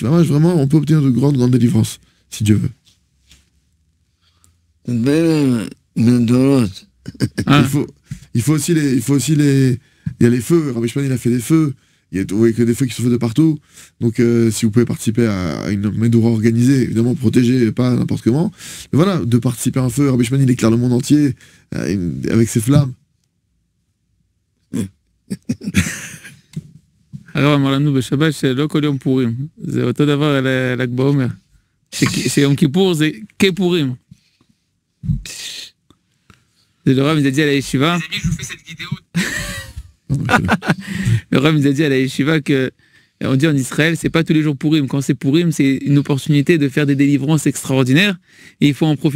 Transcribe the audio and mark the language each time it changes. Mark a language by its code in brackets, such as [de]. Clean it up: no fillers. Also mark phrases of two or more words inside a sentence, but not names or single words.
[fr] Vraiment, on peut obtenir de grandes délivrances, si Dieu veut. Il faut aussi il y a les feux, Rabbi Shimon il a fait des feux, vous voyez que des feux qui sont faits de partout, donc si vous pouvez participer à une Medoura organisée, évidemment protégée, pas n'importe comment, mais voilà, de participer à un feu, Rabbi Shimon il éclaire le monde entier, avec ses flammes. [he] הרב אמר לנו בשבת שלא כל יום פורים, זה אותו דבר על ל"ג בעומר, שיום כיפור זה כפורים. [fr] Le Rav nous a dit à la Yeshiva. Le Rav nous a dit à la Yeshiva que on dit en Israël, c'est pas tous les jours Pourim. Quand c'est Pourim, c'est une opportunité de faire des délivrances extraordinaires et il faut en profiter.